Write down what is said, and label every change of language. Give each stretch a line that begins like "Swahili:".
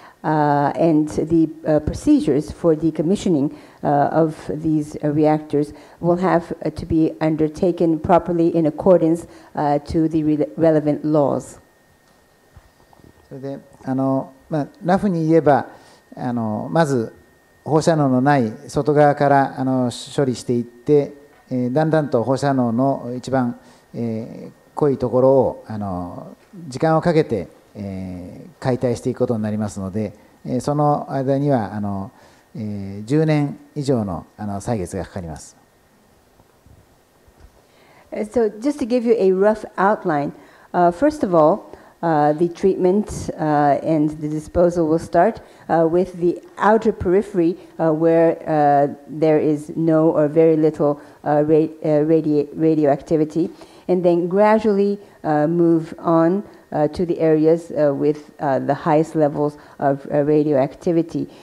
English: And the procedures for decommissioning of these reactors will have to be undertaken properly in accordance to the relevant laws.
Japanese: それでラフに言えばまず放射能のない外側から処理していって、だんだんと放射能の一番、濃いところを時間をかけて、解体していくことになりますので、その間には10年以上の歳月がかかります。
English: So just to give you a rough outline, first of all, the treatment and the disposal will start with the outer periphery where there is no or very little radioactivity, and then gradually move on to the areas with the highest levels of radioactivity.